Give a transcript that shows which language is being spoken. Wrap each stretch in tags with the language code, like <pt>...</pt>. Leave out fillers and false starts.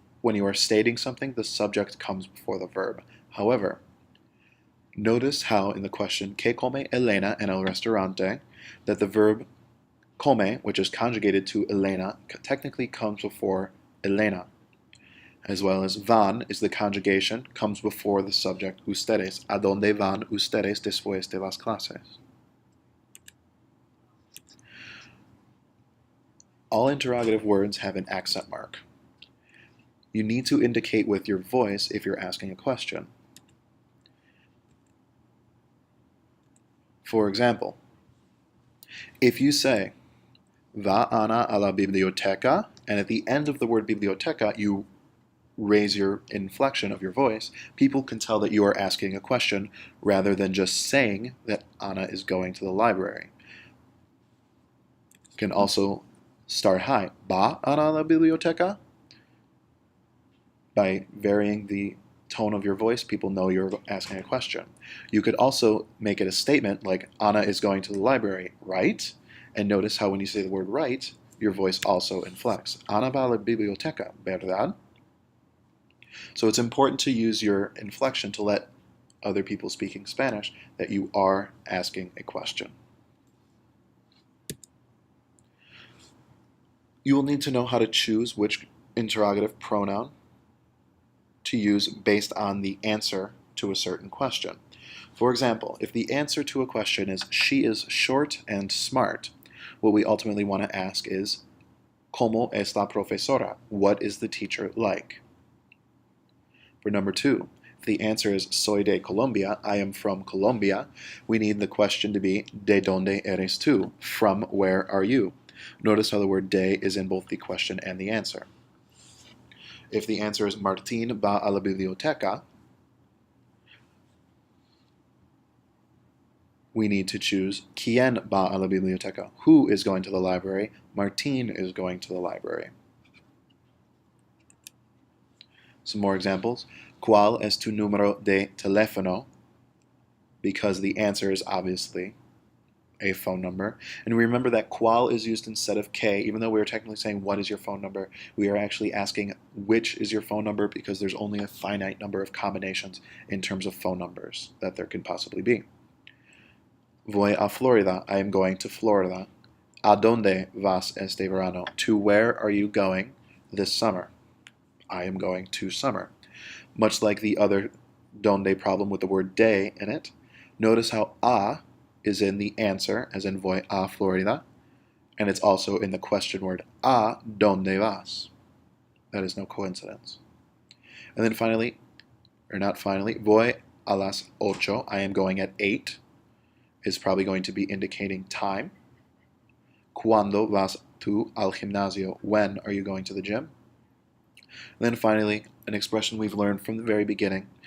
<en>When you are stating something, the subject comes before the verb. However, notice how in the question,</en> <es>¿Qué come Elena en el restaurante?</es> <en>That the verb come, which is conjugated to Elena, technically comes before Elena. As well as van is the conjugation, comes before the subject ustedes.</en> <es>¿A dónde van ustedes después de las clases?</es> <en>All interrogative words have an accent mark. You need to indicate with your voice if you're asking a question. For example, if you say,</en> <es>Va Ana a la biblioteca,</es> <en>and at the end of the word biblioteca, you raise your inflection of your voice, people can tell that you are asking a question rather than just saying that Ana is going to the library. You can also start high.</en> <es>Va Ana a la biblioteca?</es> <en>By varying the tone of your voice, people know you're asking a question. You could also make it a statement like, Ana is going to the library, right? And notice how when you say the word right, your voice also inflects.</en> <es>Ana va a la biblioteca, ¿verdad?</es> <en>So it's important to use your inflection to let other people speaking Spanish that you are asking a question. You will need to know how to choose which interrogative pronoun to use based on the answer to a certain question. For example, if the answer to a question is she is short and smart, what we ultimately want to ask is</en> <es>¿Cómo es la profesora?</es> <en>What is the teacher like? For number 2, if the answer is</en> <es>soy de Colombia,</es> <en>I am from Colombia, we need the question to be</en> <es>¿De dónde eres tú?</es> <en>From where are you? Notice how the word de is in both the question and the answer. If the answer is</en> <es>Martín va a la biblioteca,</es> <en>we need to choose</en> <es>¿Quién va a la biblioteca?</es> <en>Who is going to the library? Martín is going to the library. Some more examples.</en> <es>¿Cuál es tu número de teléfono?</es> <en>Because the answer is obviously a phone number. And remember that cuál is used instead of que. Even though we are technically saying what is your phone number, we are actually asking which is your phone number because there's only a finite number of combinations in terms of phone numbers that there can possibly be.</en> <es>Voy a Florida.</es> <en>I am going to Florida.</en> <es>¿A dónde vas este verano?</es> <en>To where are you going this summer? I am going to summer. Much like the other donde problem with the word de in it, notice how a is in the answer, as in</en> <es>voy a Florida,</es> <en>and it's also in the question word</en> <es>¿A dónde vas?</es> <en>That is no coincidence. And then finally, or not finally,</en> <es>voy a las 8,</es> <en>I am going at 8, is probably going to be indicating time.</en> <es>¿Cuándo vas tú al gimnasio?</es> <en>When are you going to the gym? And then finally, an expression we've learned from the very beginning.</en>